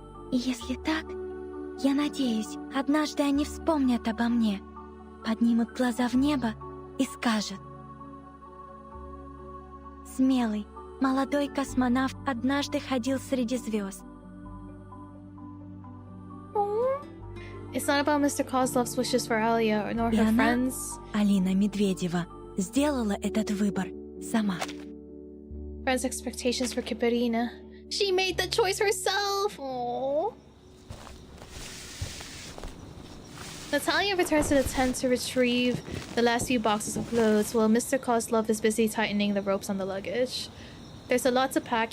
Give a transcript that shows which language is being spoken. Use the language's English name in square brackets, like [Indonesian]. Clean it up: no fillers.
[Russian] И если так, я надеюсь, однажды они вспомнят обо мне, поднимут глаза в небо и скажут: смелый, молодой космонавт однажды ходил среди звезд. [English] It's not about Mr. Kozlov's wishes for Alia nor her friends. [Russian] Алина Медведева сделала этот выбор сама. [English] Friends' expectations for Kiparina. She made the choice herself. Aww. Natalia returns to the tent to retrieve the last few boxes of clothes while Mr. Kozlov is busy tightening the ropes on the luggage. There's a lot to pack.